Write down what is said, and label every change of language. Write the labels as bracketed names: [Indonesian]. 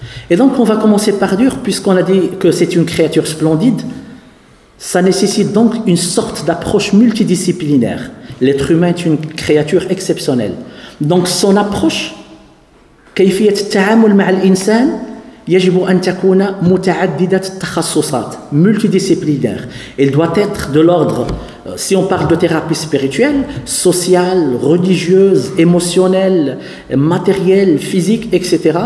[French] Et donc on va commencer par dire, puisqu'on a dit que c'est une créature splendide, ça nécessite donc une sorte d'approche multidisciplinaire. L'être humain est une créature exceptionnelle. Donc son approche, [Arabic] كيفية التعامل مع الإنسان يجب أن تكون متعددة التخصصات, [French] multidisciplinaire. Elle doit être de l'ordre, si on parle de thérapie spirituelle, sociale, religieuse, émotionnelle, matérielle, physique, etc.